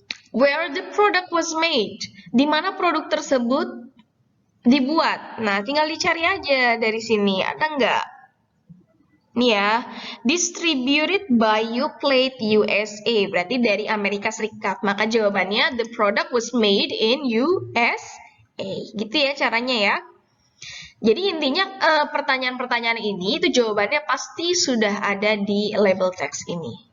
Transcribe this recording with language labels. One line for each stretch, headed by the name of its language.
English: Where the product was made?
Indonesian: Di mana produk tersebut dibuat? Nah, tinggal dicari aja dari sini. Ada nggak? Nih ya,
English: distributed by Yoplait USA.
Indonesian: Berarti dari Amerika Serikat. Maka jawabannya,
English: the product was made in USA.
Indonesian: Gitu ya caranya ya. Jadi intinya pertanyaan-pertanyaan ini itu jawabannya pasti sudah ada di label teks ini.